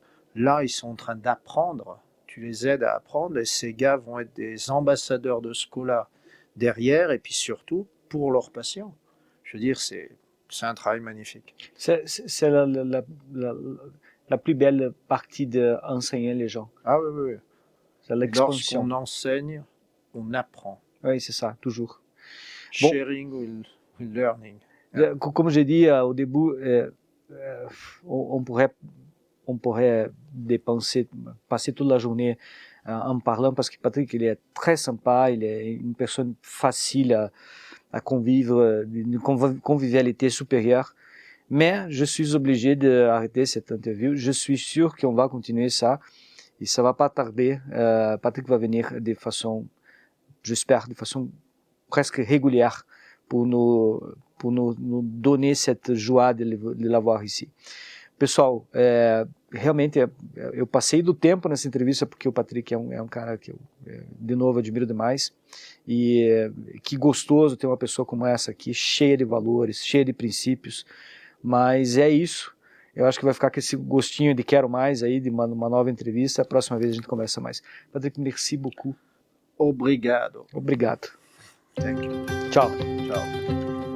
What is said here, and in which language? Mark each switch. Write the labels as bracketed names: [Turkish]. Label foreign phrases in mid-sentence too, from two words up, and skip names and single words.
[French] Là, ils sont en train d'apprendre, tu les aides à apprendre, et ces gars vont être des ambassadeurs de Scola derrière, et puis surtout pour leurs patients. Je veux dire, c'est un travail magnifique. C'est la plus belle partie d'enseigner les gens. Ah oui. C'est l'expansion. Lorsqu'on enseigne, on apprend. Oui, c'est ça, toujours. Bon. [English] Sharing with learning. [French] Comme j'ai dit au début, on pourrait passer toute la journée en parlant parce que Patrick, il est très sympa, il est une personne facile à convivre, d'une convivialité supérieure. Mais je suis obligé d'arrêter cette interview. Je suis sûr qu'on va continuer ça et ça va pas tarder. Patrick va venir de façon, j'espère, de façon presque régulière pour nous donner cette joie de l'avoir ici. [Portuguese] Pessoal, realmente eu passei do tempo nessa entrevista porque o Patrick é um cara que eu, de novo, admiro demais. E que gostoso ter uma pessoa como essa aqui, cheia de valores, cheia de princípios. Mas é isso. Eu acho que vai ficar com esse gostinho de quero mais aí, de uma nova entrevista. A próxima vez a gente conversa mais. [French] Patrick, merci beaucoup. [Portuguese] Obrigado. Obrigado. [English] Thank you. [Portuguese] Tchau. [Italian] Ciao.